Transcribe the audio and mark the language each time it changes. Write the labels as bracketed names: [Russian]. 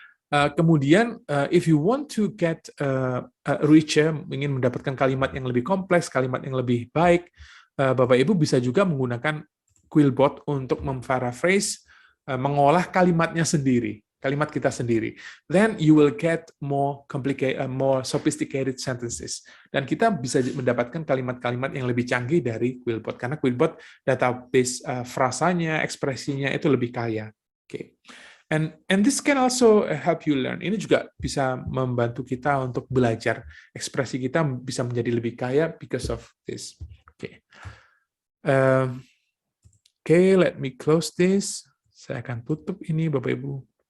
[Indonesian] Kemudian, [English] if you want to get richer, [Indonesian] ingin mendapatkan kalimat yang lebih kompleks, kalimat yang lebih baik, Bapak Ibu bisa juga menggunakan Quillbot untuk memparaphrase, mengolah kalimatnya sendiri, kalimat kita sendiri. [English] Then you will get more complicated, more sophisticated sentences. [Indonesian] Dan kita bisa mendapatkan kalimat-kalimat yang lebih canggih dari Quillbot, karena Quillbot database frasanya, ekspresinya itu lebih kaya. Oke. [English] And this can also help you learn. [Indonesian] Ini juga bisa membantu kita untuk belajar. Ekspresi kita bisa menjadi lebih kaya [English] because of this. [Indonesian] Oke. Oke, [English] let me close this. [Indonesian] Saya akan tutup ini, Bapak Ibu.